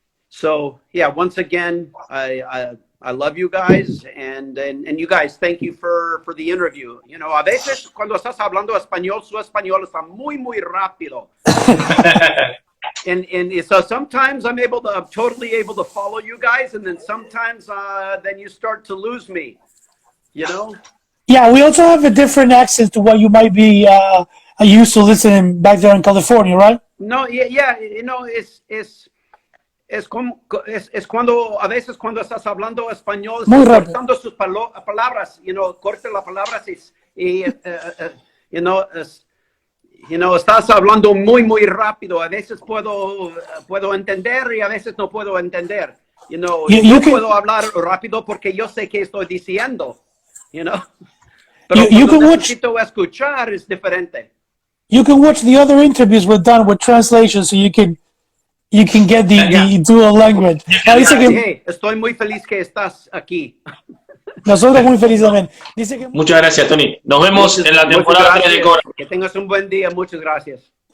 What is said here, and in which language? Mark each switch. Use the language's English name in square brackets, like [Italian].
[English] So, yeah, once again, I love you guys, and you guys, thank you for the interview. You know, [Spanish] a veces cuando estás hablando español, su español está muy rápido. [English] And so sometimes I'm totally able to follow you guys, and then sometimes then you start to lose me, you know? Yeah, we also have a different accent to what you might be used to listening back there in California, right? No, yeah, you know, [Spanish] es cuando a veces cuando estás hablando español, muy estás rápido. cortando sus palabras, [English] you know, [Spanish] corta las palabras y you know, estás hablando muy rápido. A veces puedo entender y a veces no puedo entender. [English] You know, [Spanish] yo puedo hablar rápido porque yo sé qué estoy diciendo, you know. Pero cuando necesito escuchar es diferente. [English] You can watch the other interviews we've done with translation, so you can get the dual language. [Spanish] Hey, estoy muy feliz que estás aquí. Nosotros muy felices también. Dice que muchas gracias, Tony. Nos vemos en la temporada 3 de Cobra. Que tengas un buen día. Muchas gracias.